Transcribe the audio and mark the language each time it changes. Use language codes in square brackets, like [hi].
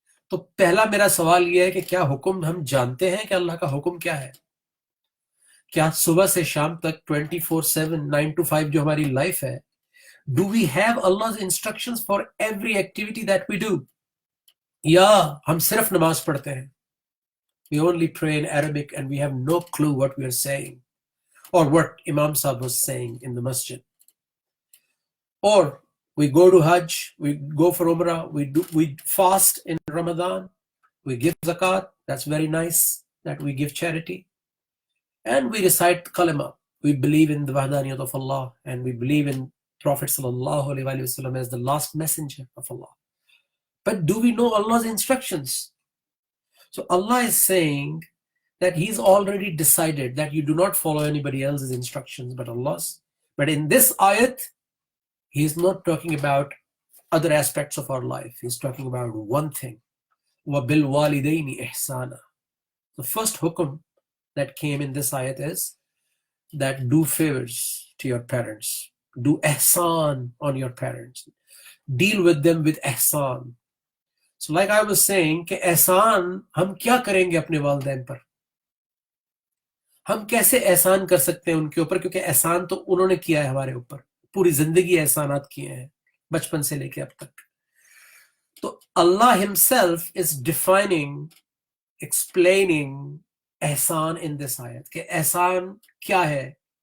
[ur] تو پہلا میرا سوال یہ ہے کہ کیا حکم ہم جانتے ہیں کہ اللہ کا حکم کیا ہے؟ کیا صبح سے شام تک 24/7 9 to 5 جو ہماری لائف ہے، [en] Do we have Allah's instructions for every activity that we do؟ [ur] یا ہم صرف نماز پڑھتے ہیں، [en] we only pray in Arabic and we have no clue what we are saying or what Imam Sahib was saying in the masjid. Or we go to Hajj, we go for Umrah, we fast in Ramadan, we give zakat, that's very nice that we give charity, and we recite kalima. We believe in the wahdaniyat of Allah and we believe in Prophet sallallahu alaihi wasallam as the last messenger of Allah. But do we know Allah's instructions? So Allah is saying that He's already decided that you do not follow anybody else's instructions but Allah's. But in this ayat, He's not talking about other aspects of our life. He's talking about one thing. [ar] وَبِالْوَالِدَيْنِ إِحْسَانًا. [en] The first hukum that came in this ayat is that do favors to your parents. Do ihsan on your parents. Deal with them with ihsan. So like I was saying [ur] کہ احسان ہم کیا کریں گے اپنے والدین پر؟ ہم کیسے احسان کر سکتے ہیں ان کے اوپر؟ کیونکہ احسان تو انہوں نے کیا ہے ہمارے اوپر، پوری زندگی احسانات کیے ہیں بچپن سے لے کے اب تک. [en] تو اللہ himself is defining, explaining احسان in this ayat [ur] کہ احسان کیا ہے.